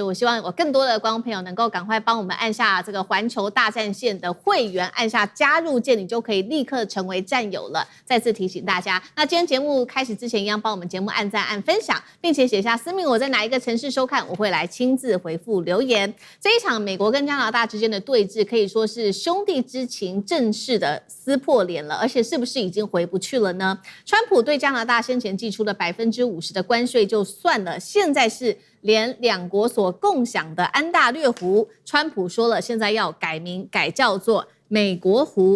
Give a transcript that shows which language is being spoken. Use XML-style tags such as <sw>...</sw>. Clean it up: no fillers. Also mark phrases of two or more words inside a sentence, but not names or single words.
<zh>我希望有更多的觀眾朋友能夠趕快幫我們按下這個環球大戰線的會員，按下加入鍵，你就可以立刻成為戰友了。再次提醒大家，那今天節目開始之前，一樣幫我們節目按讚、按分享，並且寫下思敏我在哪一個城市收看，我會來親自回復留言。這一場美國跟加拿大之間的對峙，可以說是兄弟之情正式的撕破臉了，而且是不是已經回不去了呢？川普對加拿大先前祭出的50%的關稅就算了，現在是連兩國所共享的安大略湖，川普說了，現在要改名，改叫做美國湖。</zh>